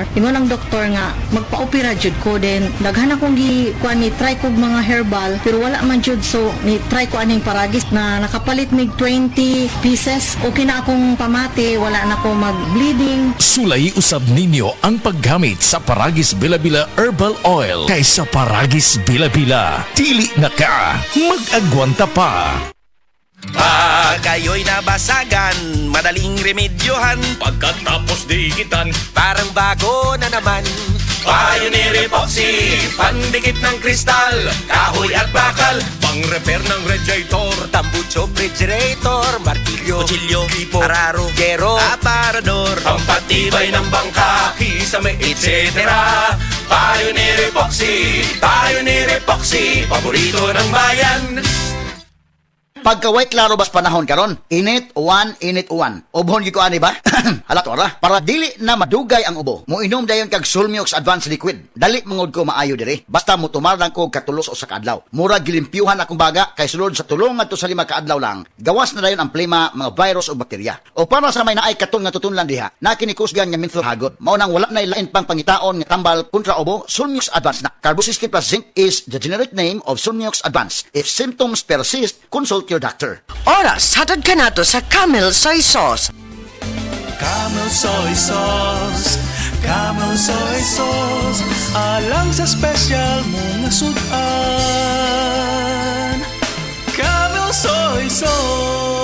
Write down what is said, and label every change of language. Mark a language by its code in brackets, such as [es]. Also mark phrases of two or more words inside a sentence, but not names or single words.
[ceb] Ingon ang doktor nga magpa-opera jud ko din. Daghan akong kuan ni try kog mga herbal pero wala man jud, so ni try ko aning Paragis na nakapalit mig 20 pieces. Okay na akong pamati, wala na ako mag-bleeding. Sulay usab ninyo ang paggamit sa Paragis Bila-Bila [en] Herbal Oil [ceb] kaysa Paragis Bila-Bila. Dili na ka, mag-agwanta pa. Pag kayo'y nabasagan, madaling remedyohan. [tl] Pagkatapos dikitan, Parang bago na naman. Pioneer Epoxy, pandikit ng kristal, kahoy at bakal, pang-repair ng radiator, Tambucho, refrigerator, martilyo, kutsilyo, tipo, araro, gero, aparador, pampatibay ng bangka, kisame, etc. Pioneer Epoxy, paborito ng bayan. [ceb] Pagkaway klaro bas panahon karon, init uwan. Ubhon gyud ko ani ba? Hala to ra. Para dili na madugay ang ubo, moinom dayon kag Sulmiox [en] Advanced Liquid. [ceb] Dali mangod ko maayo diri. Basta mo tumar lang ko katulos o sa kadlaw. Mura gilimpyuhan akong baga kay sulod sa tulong ngadto sa 5 ka adlaw lang. Gawas na dayon ang plema, mga virus o bakterya. O para sa may naay katon nga tutunlan diha, na kinikusgan nga menthol hagot. Mao nang wala na lain pang pangitaon nga tambal kontra ubo, Sulmiox Advanced na. [en] Carboxystin plus zinc is the generic name of Sulmiox Advanced. If symptoms persist, consult your doctor. [ceb] Oras, hatod ka na to sa Camel Soy Sauce. Camel Soy Sauce, Camel Soy Sauce, alang sa special mong sudan. Camel Soy Sauce.